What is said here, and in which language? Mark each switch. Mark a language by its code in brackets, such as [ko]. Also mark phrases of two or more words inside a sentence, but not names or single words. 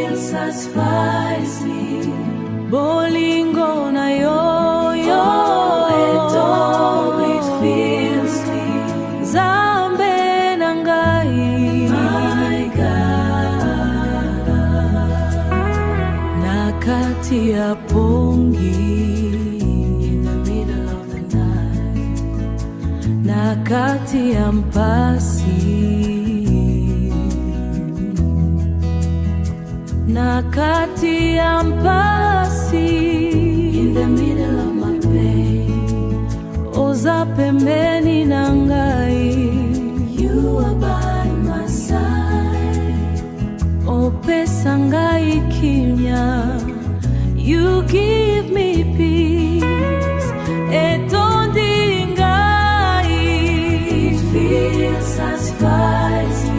[en] satisfies me. [ln] Bolingo na yo-yo, [en] it always fills me. [ln] Zambe na ngai, [en] my God. [ln] Nakati ya pongi, [en] in the middle of the night. [ln] Nakati ya mpasi, nakati ya mpasi, [en] in the middle of my pain. [ln] Oza pembeni na ngai, [en] you are by my side. [ln] Opesa ngai kimya, [en] you give me peace. [ln] Etondi ngai, [en] it feels satisfies me.